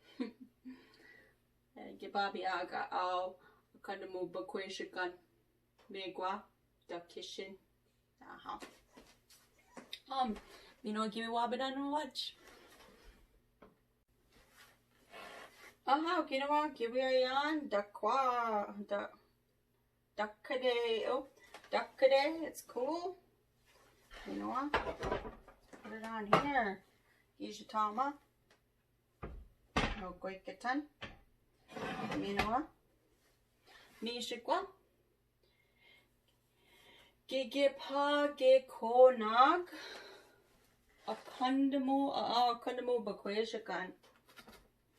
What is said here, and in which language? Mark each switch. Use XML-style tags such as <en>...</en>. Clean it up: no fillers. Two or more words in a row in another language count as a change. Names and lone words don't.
<oj>Gwekiweba'igan Akandamoog bakwezhigan megwa dakishin. Gwekiweba'igan watch. Gwekiweba'igan dakade.</oj> <en>It's cool. Put it on here.</en> <oj>Gizhatama. No gwekitan. Mishagwa. Akandamoo-bakwezhigan.</oj>